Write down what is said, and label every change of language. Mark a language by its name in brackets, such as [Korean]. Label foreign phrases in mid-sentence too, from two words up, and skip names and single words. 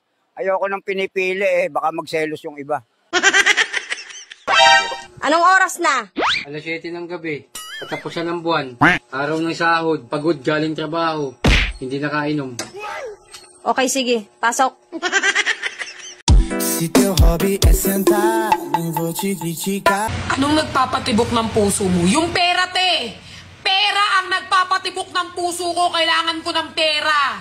[Filipino] Ayoko nang pinipili baka magselos yung iba. Anong oras na? Alas 7 ng gabi, katapusan ng buwan, araw ng sahod, pagod galing trabaho, hindi nakainom. Okay, sige. Pasok. [Portuguese] Si teu hobby é sentar, nem vou te criticar. [Filipino] Anong nagpapatibok ng puso mo? Yung pera, te! Pera ang nagpapatibok ng puso ko. Kailangan ko ng pera.